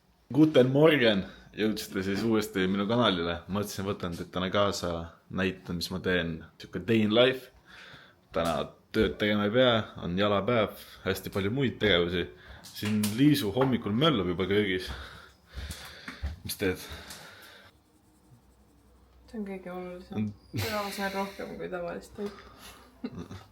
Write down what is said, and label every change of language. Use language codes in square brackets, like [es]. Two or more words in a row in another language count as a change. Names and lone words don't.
[de] Guten Morgen! [et] Jõudsite siis uuesti minu kanalile. Mõtlesin võtan teid täna kaasa, näitan, mis ma teen. [en] Siuke day in life. [et] Täna tööd tegema ei pea, on jalapäev, hästi palju muid tegevusi. Siin Liisu hommikul möllab juba köögis. Mis teed? See on kõige olulisem. Seda ma sain rohkem kui tavalist toit.